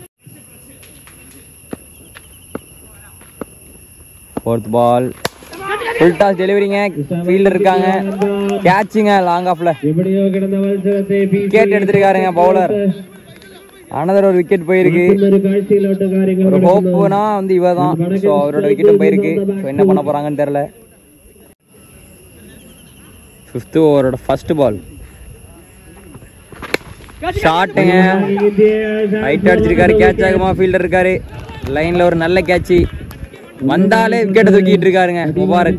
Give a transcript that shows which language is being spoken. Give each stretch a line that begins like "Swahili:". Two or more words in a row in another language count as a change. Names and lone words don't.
English: fourth ball full toss
Tamil: டெலிவரிங்க, ஃபீல்டர் இருக்காங்க, கேட்சுங்க லாங் ஆஃப்ல எப்படியோ கிடந்த மത്സരത്തെ விக்கெட் எடுத்திருக்காருங்க பவுலர். அனதர் ஒரு விக்கெட் போயிருக்கு.
Malayalam: ഒരു കാഴ്ചയിലോട്ട് കാര്യങ്ങൾ
Tamil: ஒரு ஹோப்னா வந்து இவ தான். ஸோ அவரோட விக்கெட்டும் போயிருக்கு. ஸோ என்ன பண்ண போறாங்கன்னு தெரியல. 5th ஓவரோட
English: first ball shot,
Tamil: ஹைட் அடிச்சிருக்காரு, கேட்ச் ஆகுமா, ஃபீல்டர் இருக்காரு, லைன்ல ஒரு நல்ல கேட்ச் வந்தாலே விக்கெட் தூக்கிட்டு இருக்காருங்க முபாரக்.